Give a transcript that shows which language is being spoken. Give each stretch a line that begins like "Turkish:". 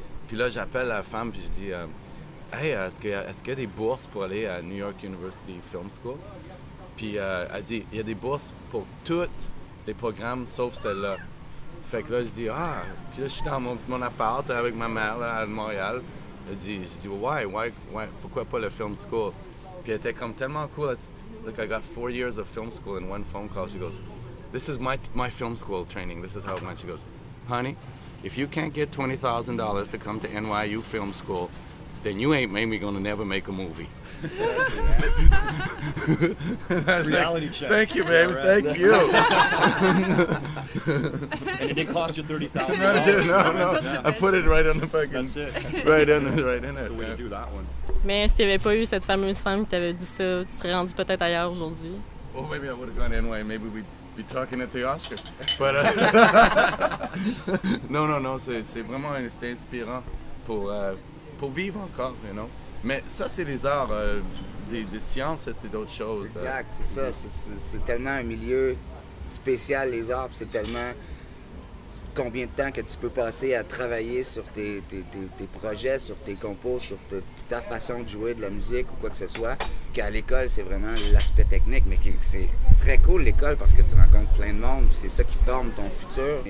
French: Puis là, j'appelle la femme puis je dis Hey, est-ce qu'il y a des bourses pour aller à New York University Film School? Puis elle dit il y a des bourses pour tous les programmes sauf celle-là. Fait que là, je dis puis là, je suis dans mon appart avec ma mère là, à Montréal. J'ai dit
English: why?
French: Pourquoi pas le film school? Puis elle était comme tellement cool.
English: Like I got 4 years of film school in one phone call. She goes, this is my film school training. This is how it went. She goes, honey, if you can't get $20,000 to come to NYU Film School, then you ain't maybe gonna never make a movie. Reality check. Thank you, baby. Yeah, right. Thank you. And it didn't cost you $30,000. No. I put it right on the fucking. That's it. Right in it. The way to do that one.
French: Mais s'il n'y avait pas eu cette fameuse femme qui t'avait dit ça, tu serais rendu peut-être ailleurs aujourd'hui.
English: Well, maybe I would have gone anyway. Maybe we'd be talking at the Oscars. But
French: non, c'est vraiment c'était inspirant pour vivre encore,
English: you know.
French: Mais ça, c'est les arts, des sciences, c'est d'autres choses. Exact, c'est ça. C'est tellement un milieu spécial, les arts, c'est tellement combien de temps que tu peux passer à travailler sur tes projets, sur tes compos, sur ta façon de jouer de la musique ou quoi que ce soit, qu'à l'école, c'est vraiment l'aspect technique, mais c'est très cool l'école parce que tu rencontres plein de monde, c'est ça qui forme ton futur.